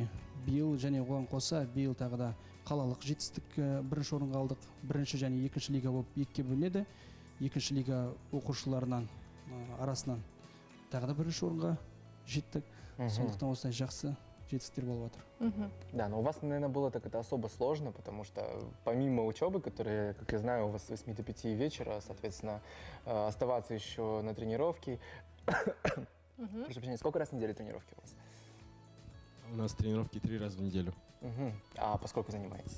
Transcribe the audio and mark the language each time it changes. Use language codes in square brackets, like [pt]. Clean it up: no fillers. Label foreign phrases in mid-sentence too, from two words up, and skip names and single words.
[kk] Биыл және оған қоса, биыл тағы да қалалық жетістік бірінші орынға алдық. Бірінші және екінші лига болып 2-ке бөлінеді. Екінші лига оқушыларынан арасынан тағы да бірінші орынға жеттік. Сондықтан осындай жақсы жетістіктер болып отыр. [ru] Да, но у вас, наверное, было так это особо сложно, потому что помимо учебы, которая, как я знаю, у вас с 8 до 5 вечера, соответственно, оставаться еще на тренировке. Прошу прощения, сколько раз в неделю тренировки у вас? У нас тренировки 3 раза в неделю. А поскольку занимаетесь?